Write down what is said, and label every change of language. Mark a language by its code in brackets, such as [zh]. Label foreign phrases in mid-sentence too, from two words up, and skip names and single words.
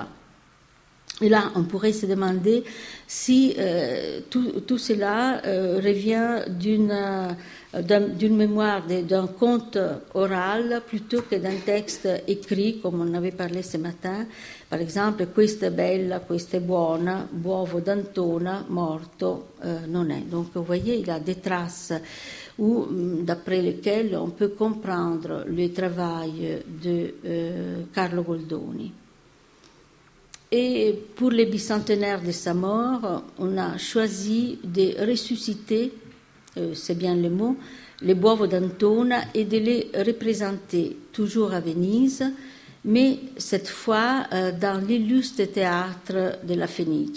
[fr] Et là, on pourrait se demander si tout cela revient d'une mémoire, d'un conte oral plutôt que d'un texte écrit, comme on avait parlé ce matin. Par exemple, [it] questa è bella, questa è buona, Bovo d'Antona, morto non è. [fr] Donc, vous voyez, il y a des traces d'après lesquelles on peut comprendre le travail de Carlo Goldoni. Et pour le bicentenaire de sa mort, on a choisi de ressusciter, c'est bien le mot, les Bovo d'Antona et de les représenter toujours à Venise, mais cette fois dans l'illustre théâtre de la Fenice.